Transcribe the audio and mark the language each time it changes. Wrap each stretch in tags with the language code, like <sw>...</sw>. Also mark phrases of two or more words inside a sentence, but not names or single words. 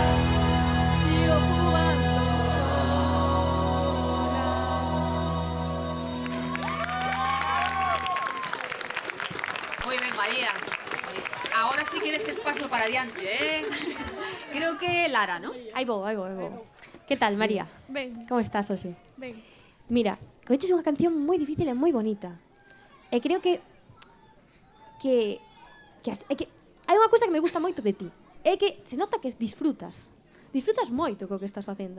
<es>Sigo jugando sola. Muy bien, María. Ahora sí que dejes paso para adelante, ¿eh? Creo que Lara, ¿no?</es> <gl>Ahí vou. Que tal, María? Ven, Como estás hoxe? ven. Mira, coiches unha canción moi difícil e moi bonita. E creo que hai unha cousa que me gusta moito de ti. É que se nota que disfrutas. Disfrutas moito co que estás facendo.</gl>